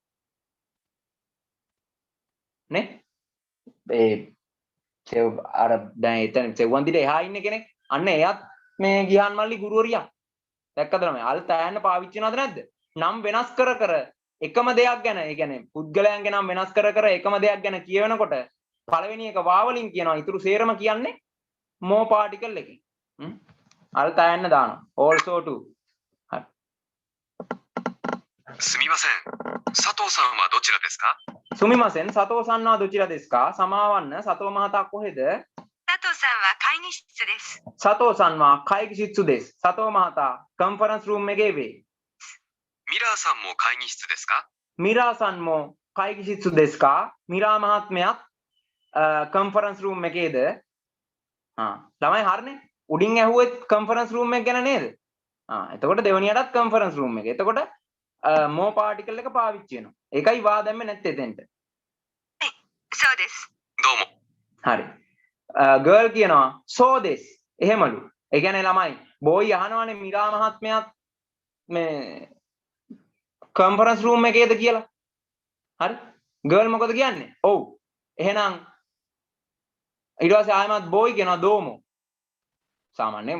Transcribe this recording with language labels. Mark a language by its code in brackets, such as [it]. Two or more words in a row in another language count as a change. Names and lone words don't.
[si] නේ ඒ අර දැන් එතන සෙව්වන්දිට එහා ඉන්න කෙනෙක් අන්න එයත් මේ ගිහාන් මල්ලි ගුරුවරියක් දැක්කද ළමයි අල්තයන්න පාවිච්චි වෙනවද නැද්ද නම් වෙනස් කර එකම දෙයක් ගැන ඒ කියන්නේ පුද්ගලයන්ගේ නම් වෙනස් කර එකම දෙයක් ගැන කියවනකොට පළවෙනි එක වාවලින් කියනවා ඊටු සේරම කියන්නේ මෝ පාටිකල් එකකින් අල්තයන්න දානවා [en] also to [ja] すみません。佐藤さんはどちらですかすみません佐藤さんはどちらですか [si] සමාවන්න සතෝ මහතා කොහෙද [ja] 佐藤さんは会議室です。佐藤さんは会議室です [si] සතෝ මහතා [en] conference room [si] එකේ වේ [ja] ミラーさんも会議室ですかミラーさんも会議室ですか [si] මිරා මහත්මයාත් [en] conference room [si] එකේද ළමයි හරිනේ උඩින් ඇහුවෙත් [en] conference room [si] එක ගැන නේද එතකොට දෙවෙනියටත් [en] conference room [si] එක එතකොට මෝ පාටිකල් එක පාවිච්චි වෙනවා ඒකයි වා දැම්මේ නැත්තේ එතෙන්ට [ja] そうです。どうも。 [si] හරි ගර්ල් කියනවා [ja] そうです [si] එහෙමලු ඒ කියන්නේ ළමයි බෝයි අහනවානේ මිරා මහත්මයාත් මේ [en] conference room [si] එකේද කියලා හරි ගර්ල් මොකද කියන්නේ ඔව් එහෙනම් ඊට පස්සේ ආයමත් බෝයි කියනවා දෝමෝ සාමාන්‍යයෙන්